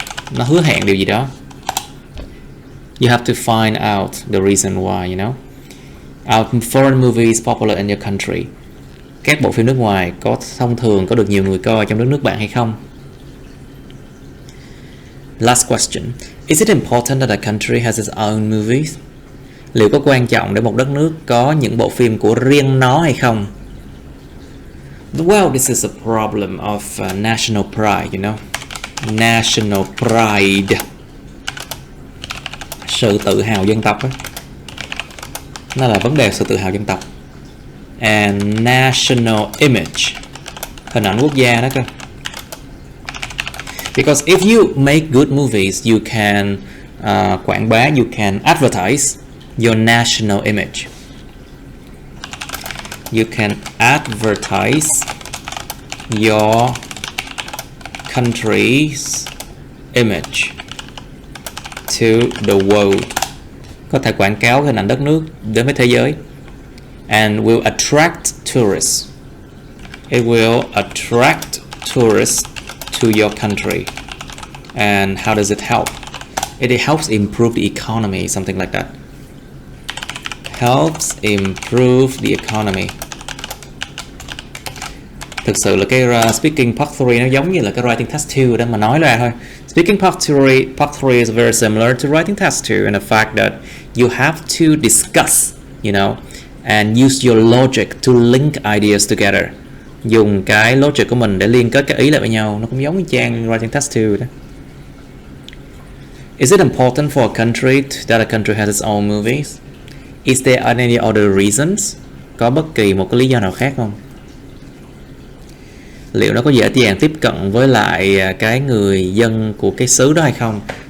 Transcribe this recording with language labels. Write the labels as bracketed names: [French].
[Vietnamese] Nó hứa hẹn điều gì đó. [English] You have to find out the reason why, you know. Are foreign movies popular in your country? [Vietnamese] Các bộ phim nước ngoài có thông thường có được nhiều người coi trong đất nước bạn hay không? [English] Last question. Is it important that a country has its own movies? [Vietnamese] Liệu có quan trọng để một đất nước có những bộ phim của riêng nó hay không? [English] Well, this is a problem of national pride, you know. National pride. [Vietnamese] Sự tự hào dân tộc ấy. Nó là vấn đề sự tự hào dân tộc. [English] And national image. [Vietnamese] Hình ảnh quốc gia đó cơ. [English] Because if you make good movies, you can [Vietnamese] quảng bá, [English] you can advertise your national image. You can advertise your country's image to the world. [Vietnamese] Có thể quảng cáo hình ảnh đất nước đến với thế giới. [English] And will attract tourists. It will attract tourists to your country. And how does it help? It helps improve the economy, something like that. Helps improve the economy. [Vietnamese] Thực sự là cái speaking part 3 nó giống như là cái writing test 2 đó mà nói ra thôi. [English] Speaking part 3 is very similar to writing test 2 in the fact that you have to discuss, you know, and use your logic to link ideas together. [Vietnamese] Dùng cái logic của mình để liên kết các ý lại với nhau. Nó cũng giống như trang writing test 2 đó. [English] Is it important for a country that a country has its own movies? Is there any other reasons? [Vietnamese] Có bất kỳ một cái lý do nào khác không? Liệu nó có dễ dàng tiếp cận với lại cái người dân của cái xứ đó hay không?